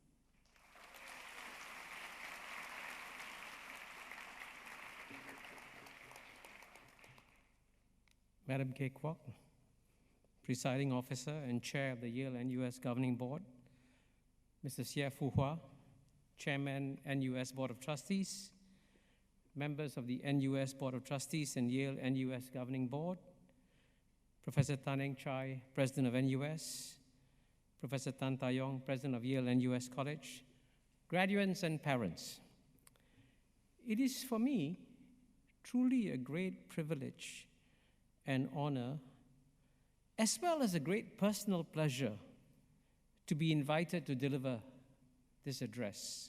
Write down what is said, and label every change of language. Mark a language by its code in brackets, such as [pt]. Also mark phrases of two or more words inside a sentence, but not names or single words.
[en] Madam Kay Kwok, Presiding Officer and Chair of the Yale-NUS Governing Board, Mr. Xie Fu Hua, Chairman, NUS Board of Trustees, members of the NUS Board of Trustees and Yale-NUS Governing Board, Professor Tan Eng Chai, President of NUS, Professor Tan Tai Yong, President of Yale-NUS College, graduates and parents. It is for me truly a great privilege and honor, as well as a great personal pleasure, to be invited to deliver this address.